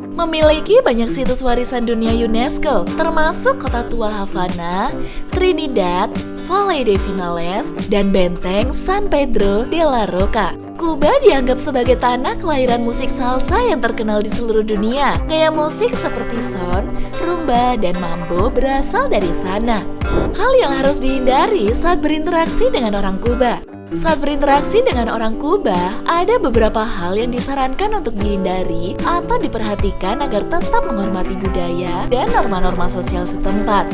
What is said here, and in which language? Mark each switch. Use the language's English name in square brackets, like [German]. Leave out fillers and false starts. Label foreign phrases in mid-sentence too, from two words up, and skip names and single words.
[Indonesian] Memiliki banyak situs warisan dunia UNESCO, termasuk kota tua Havana, Trinidad, Valle de Vinales, dan benteng San Pedro de la Roca. Kuba dianggap sebagai tanah kelahiran musik salsa yang terkenal di seluruh dunia. Gaya musik seperti son, rumba, dan mambo berasal dari sana. Hal yang harus dihindari saat berinteraksi dengan orang Kuba. Saat berinteraksi dengan orang Kuba, ada beberapa hal yang disarankan untuk dihindari atau diperhatikan agar tetap menghormati budaya dan norma-norma sosial setempat.